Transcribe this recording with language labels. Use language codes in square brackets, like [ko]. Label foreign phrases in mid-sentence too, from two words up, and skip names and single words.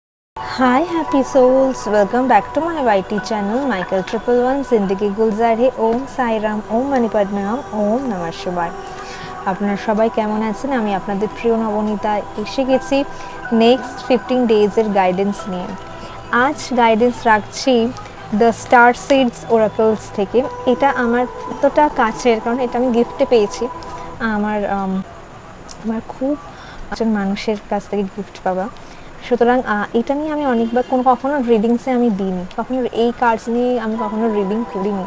[en] Hi happy souls, welcome back to my YT channel Michael 111 Zindagi Gulzar Hai Om Sai Ram [sa] ॐ मणि पद्मे हूँ ॐ नमः शिवाय। [bn] আপনারা সবাই কেমন আছেন? আমি আপনাদের প্রিয় নবনীতা এসে গেছি [en] next 15 days [bn] গাইডেন্স নিয়ে। আজ গাইডেন্স রাখছি দ্য স্টার সিডস ওরাকলস থেকে। এটা আমার এতটা কাছের, কারণ এটা আমি গিফটে পেয়েছি। আমার খুব একজন মানুষের কাছ থেকে গিফট পাওয়া, সুতরাং এটা নিয়ে আমি অনেকবার কখনো রিডিংসে আমি দিইনি, কখনো এই কার্ডস নিয়ে আমি কখনো রিডিং করিনি।